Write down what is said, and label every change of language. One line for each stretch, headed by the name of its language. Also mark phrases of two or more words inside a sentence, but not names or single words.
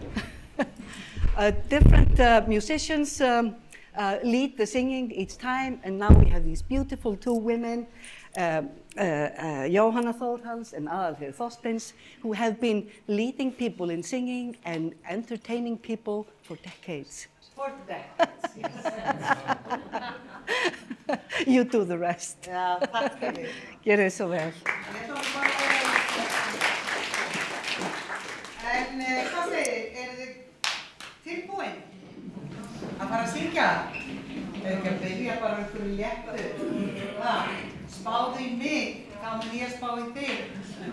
English: Different musicians lead the singing each time, and now we have these beautiful 2 women, Jóhanna Þórhals and Aðalheiður Þorsteins, who have been leading people in singing and entertaining people for decades. For decades, yes. You do the rest.
Icelandic: Já, takk fyrir. Gjörðu svo vel. En hvað segir þið tilbúin að fara að syngja? Ekki að byrja bara einhverju léttu. Spáðu í mig, þá mun ég spá í þig.